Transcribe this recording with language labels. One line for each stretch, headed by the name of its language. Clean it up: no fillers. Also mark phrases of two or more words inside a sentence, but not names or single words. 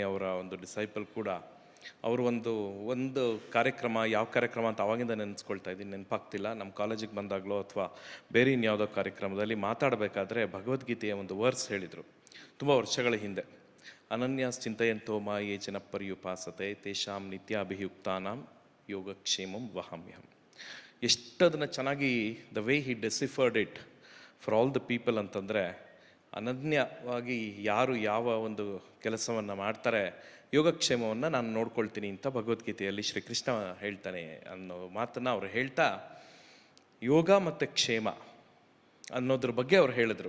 Kannada: ಅವರ ಒಂದು ಡಿಸೈಪಲ್ ಕೂಡ. ಅವರು ಒಂದು ಕಾರ್ಯಕ್ರಮ, ಯಾವ ಕಾರ್ಯಕ್ರಮ ಅಂತ ಆವಾಗಿಂದ ನೆನೆಸ್ಕೊಳ್ತಾ ಇದ್ದೀನಿ, ನೆನಪಾಗ್ತಿಲ್ಲ. ನಮ್ಮ ಕಾಲೇಜಿಗೆ ಬಂದಾಗಲೋ ಅಥವಾ ಬೇರೆ ಇನ್ಯಾವುದೋ ಕಾರ್ಯಕ್ರಮದಲ್ಲಿ ಮಾತಾಡಬೇಕಾದ್ರೆ ಭಗವದ್ಗೀತೆಯ ಒಂದು ವರ್ಸ್ ಹೇಳಿದರು ತುಂಬ ವರ್ಷಗಳ ಹಿಂದೆ.
Sanskrit: ಅನನ್ಯಾಸ್ ಚಿಂತಯಂತೋ ಮಾ ಯೇ ಜನ ಪರ್ಯುಪಾಸತೆ ತೇಷಾಂ ನಿತ್ಯಾಭಿಯುಕ್ತಾನಾಂ ಯೋಗಕ್ಷೇಮಂ ವಹಾಮ್ಯಹಂ.
Kannada: ಎಷ್ಟದನ್ನು ಚೆನ್ನಾಗಿ
English: the way he deciphered it for all the people
Kannada: ಅಂತಂದರೆ, ಅನನ್ಯವಾಗಿ ಯಾರು ಯಾವ ಒಂದು ಕೆಲಸವನ್ನು ಮಾಡ್ತಾರೆ ಯೋಗಕ್ಷೇಮವನ್ನು ನಾನು ನೋಡ್ಕೊಳ್ತೀನಿ ಅಂತ ಭಗವದ್ಗೀತೆಯಲ್ಲಿ ಶ್ರೀಕೃಷ್ಣ ಹೇಳ್ತಾನೆ ಅನ್ನೋ ಮಾತನ್ನು ಅವರು ಹೇಳ್ತಾ, ಯೋಗ ಮತ್ತು ಕ್ಷೇಮ ಅನ್ನೋದ್ರ ಬಗ್ಗೆ ಅವ್ರು ಹೇಳಿದ್ರು.